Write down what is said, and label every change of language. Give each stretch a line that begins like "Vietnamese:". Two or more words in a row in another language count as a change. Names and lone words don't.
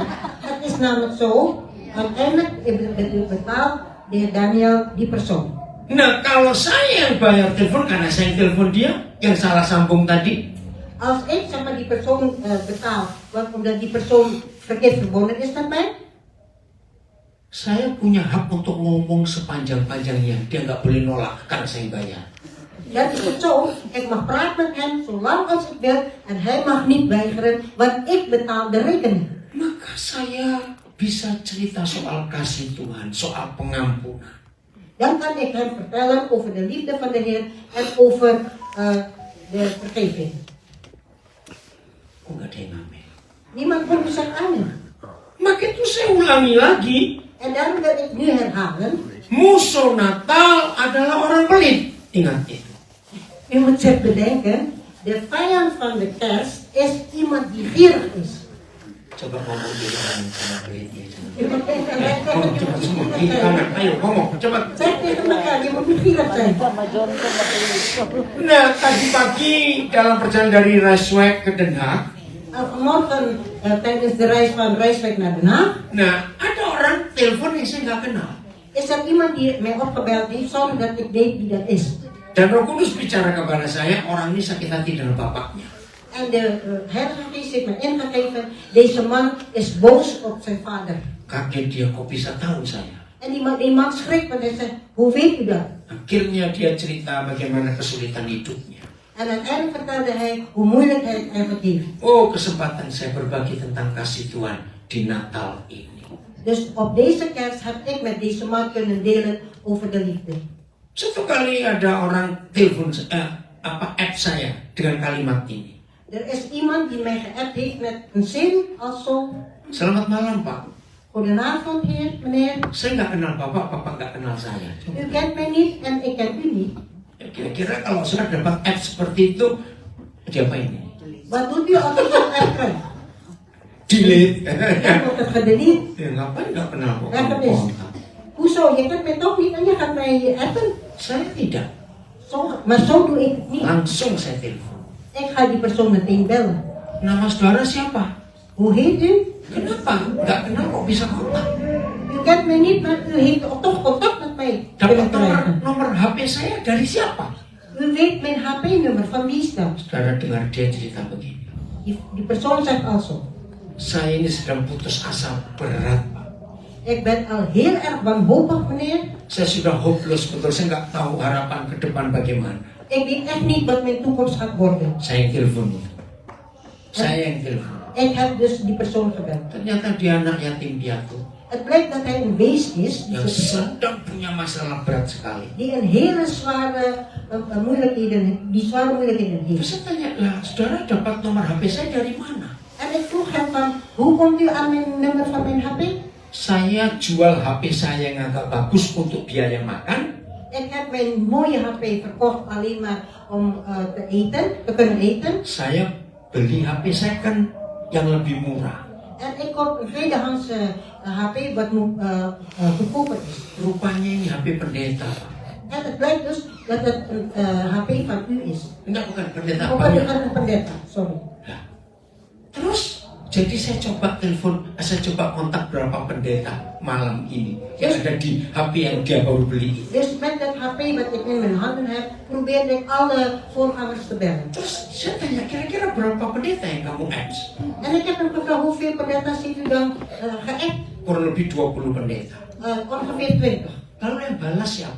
Dutch: Het is namelijk zo, uiteindelijk betaalt de heer Daniel die persoon.
Indonesian: Nah, kalau saya yang bayar telepon karena saya yang telepon dia, yang salah sambung tadi,
Dutch: Als ik zeg maar die persoon betaal, omdat die persoon verkeerd verbonden is met mij,
Indonesian: saya punya hak untuk ngomong sepanjang-panjangnya. Dia nggak boleh nolak karena saya yang bayar.
Dutch: dan is het zo, ik mag praten met hem zolang als ik wil en hij mag niet weigeren, want ik betaal de rekening.
Indonesian: Maka saya bisa cerita soal kasih Tuhan, soal pengampunan.
Dutch: Dan kan ik hem vertellen over de liefde van de Heer en over de vergeving.
Indonesian: Kok nggak ada yang ngamen?
Dutch: Niemand kon dus zeggen amen.
Indonesian: Maka itu saya ulangi lagi.
Dutch: En daarom wil ik nu herhalen,
Indonesian: Musuh Natal adalah orang pelit. Ingat itu.
Dutch: u moet zich bedenken, de vijand van de kerst is iemand die gierig is.
Indonesian: Coba ngomong dulu sama pelitnya.
Dutch: U moet even
Indonesian: Ngomong cepat semua. Kiri kanan. Ayo ngomong cepat.
Dutch: zeg tegen elkaar, je moet niet gierig zijn.
Indonesian: Nah, tadi pagi dalam perjalanan dari Rijswijk ke Den Haag.
Dutch: Vanmorgen tijdens de reis van Rijswijk naar Den Haag,
Indonesian: Nah, ada orang telepon yang saya nggak kenal.
Dutch: is er iemand die mij opgebeld heeft zonder dat ik weet wie dat is.
Indonesian: Dan Roh Kudus bicara kepada saya, orang ini sakit hati dengan bapaknya.
Dutch: En de Heilige Geest heeft me ingegeven, deze man is boos op zijn vader.
Indonesian: Kaget dia, kok bisa tahu saya?
Dutch: En die man schrikt, want hij zegt, hoe weet u dat?
Indonesian: Akhirnya dia cerita bagaimana kesulitan hidupnya.
Dutch: En uiteindelijk vertelde hij hoe moeilijk hij het eigenlijk heeft.
Indonesian: Oh, kesempatan saya berbagi tentang kasih Tuhan di Natal ini.
Dutch: Dus op deze kerst heb ik met deze man kunnen delen over de liefde.
Indonesian: Satu kali ada orang telepon app saya dengan kalimat ini.
Dutch: Er is iemand die mij geappt heeft met een zin als zo.
Indonesian: Selamat malam Pak.
Dutch: Goedenavond heer, meneer.
Indonesian: Saya nggak kenal Bapak nggak kenal saya.
Dutch: U kent mij niet en ik ken u niet.
Indonesian: Ya, kira-kira kalau saya dapat app seperti itu, diapain ini?
Dutch: Wat doet u als u zo'n app krijgt?
Indonesian: Delete.
Dutch: Dan wordt het gedelete.
Indonesian: Ya ngapain nggak kenal kok.
Dutch: Ja, dat is. Hoezo? Je kent mij toch niet en je gaat mij appen?
Indonesian: Saya tidak.
Dutch: Maar zo doe ik het niet.
Indonesian: Langsung saya telepon.
Dutch: Ik ga die persoon meteen bellen.
Indonesian: Nama saudara siapa?
Dutch: Hoe heet u?
Indonesian: Kenapa? Nggak kenal kok bisa kontak?
Dutch: U kent mij niet, maar u heeft toch contact met mij
Indonesian: Dapat
Dutch: kunnen krijgen.
Indonesian: nomor HP saya dari siapa?
Dutch: U weet mijn HP-nummer, van wie is dat?
Indonesian: Saudara dengar dia cerita begini.
Dutch: Die persoon zegt also,
Indonesian: Saya ini sedang putus asa berat, Pak.
Dutch: ik ben al heel erg wanhopig meneer.
Indonesian: Saya sudah hopeless betul, saya nggak tahu harapan ke depan bagaimana.
Dutch: Ik weet echt niet wat mijn toekomst gaat worden.
Indonesian: Saya yang telepon itu. Saya yang telepon.
Dutch: Ik heb dus die persoon gebeld.
Indonesian: Ternyata dia anak yatim piatu
Dutch: Het blijkt dat hij een beest is,
Indonesian: yang sedang punya masalah berat sekali.
Dutch: die een hele zware moeilijkheden heeft.
Indonesian: Terus saya tanya, lah saudara dapat nomor HP saya dari mana?
Dutch: En ik vroeg hem van, hoe komt u aan mijn nummer van mijn HP?
Indonesian: Saya jual HP saya yang agak bagus untuk biaya makan.
Dutch: Ik heb mijn mooie HP verkocht alleen maar om te kunnen eten.
Indonesian: Saya beli HP second yang lebih murah.
Dutch: En ik koop een tweedehands HP wat goedkoper is.
Indonesian: Rupanya ini HP pendeta, Pak.
Dutch: En het blijkt dus dat het een HP van u is.
Indonesian: Enggak, bukan pendeta. Bukan Pak.
Dutch: een pendeta, sorry.
Indonesian: Nah, terus jadi saya coba kontak berapa pendeta malam ini yang ada di HP yang dia baru beli.
Dutch: Dus met dat HP wat ik in mijn handen heb, probeerde ik alle voorgangers te bellen.
Indonesian: Terus saya tanya, kira-kira berapa pendeta yang kamu apps?
Dutch: En ik heb hem gevraagd, hoeveel pendeta's heeft u dan geappt?
Indonesian: Kurang lebih 20 pendeta.
Dutch: Ongeveer 20.
Indonesian: Lalu yang balas siapa?